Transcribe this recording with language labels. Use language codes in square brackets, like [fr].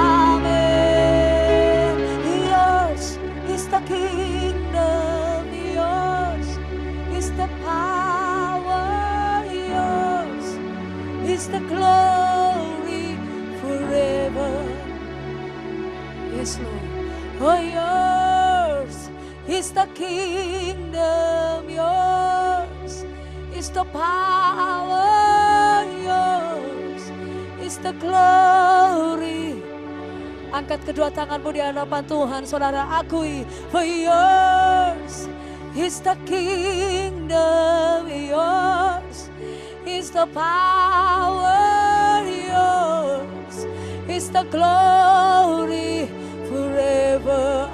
[en] Amen. Yours is the kingdom, yours is the power, yours is the glory forever. Yes, Lord. Oh, yours is the kingdom, yours is the power, yours is the glory. [id] Angkat kedua tanganmu di hadapan Tuhan, saudara, akui. [en] For yours is the kingdom, yours is the power, yours is the glory forever.